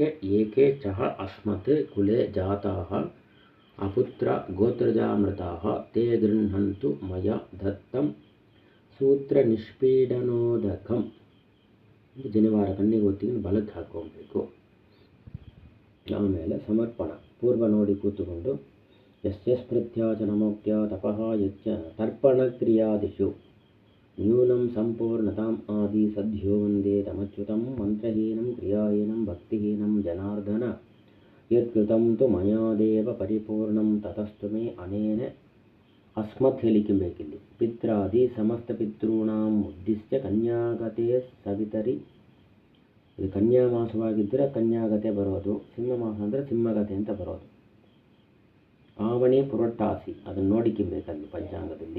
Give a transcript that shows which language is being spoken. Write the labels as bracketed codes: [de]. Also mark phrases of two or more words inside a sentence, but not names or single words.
[sa] ಅದಕ್ಕೆ ಏಕೆ ಚಹ ಅಸ್ಮತ್ ಕುಲೆ ಜಾತಾಹ ಅಪುತ್ರ ಗೋತ್ರಜಾಮೃತಾಃ ತೇ ಗೃಹಂತು ಮಯ ದತ್ತಂ ಸೂತ್ರ ನಿಷ್ಪೀಡನೋದಕಂ. [kn] ಜನಿವಾರ ಕಣ್ಣಿಗೆ ಹೊತ್ತಿಗೆ ಬಲಕ್ಕೆ ಹಾಕ್ಕೊಬೇಕು. ಆಮೇಲೆ ಸಮರ್ಪಣ ಪೂರ್ವ ನೋಡಿ ಕೂತುಕೊಂಡು [sa] ಯಸ್ಯ ಸ್ಮೃತ್ಯಾಚ ನಮೋಕ್ತ್ಯ ತಪಃ ಯಚ್ಚ ತರ್ಪಣ ಕ್ರಿಯಾದಿಷು ನ್ಯೂನಂ ಸಂಪೂರ್ಣತಾಂ ಆದಿ ಸದ್ಯೋ ವಂದೇ ತಮಚ್ಯುತಂ ಮಂತ್ರಹೀನಂ ಕ್ರಿಯಾಹೀನಂ ಭಕ್ತಿಹೀನಂ ಜನಾರ್ದನ ಯತ್ಕೃತಂ ತು ಮಯಾದೇವ ಪರಿಪೂರ್ಣಂ ತತಸ್ತು ಮೇ ಅನೇನ ಅಸ್ಮತ್ ಹೇಳಿಕೆಬೇಕಿಲ್ಲಿ. ಪಿತ್ರಾದಿ ಸಮಸ್ತ ಪಿತॄಣಾಂ ಉದ್ದಿಶ್ಯ ಕನ್ಯಾಗತೆ ಸವಿತರಿ. [kn] ಇದು ಕನ್ಯಾ ಮಾಸವಾಗಿದ್ದರೆ ಕನ್ಯಾಗತೆ ಬರೋದು, ಸಿಂಹ ಮಾಸ ಅಂದರೆ ಸಿಂಹಗತೆ ಅಂತ ಬರೋದು. ಆವಣಿ ಪುರಟ್ಟಾಸಿ ಅದನ್ನು ನೋಡಿಕೆಬೇಕಲ್ಲಿ ಪಂಚಾಂಗದಲ್ಲಿ.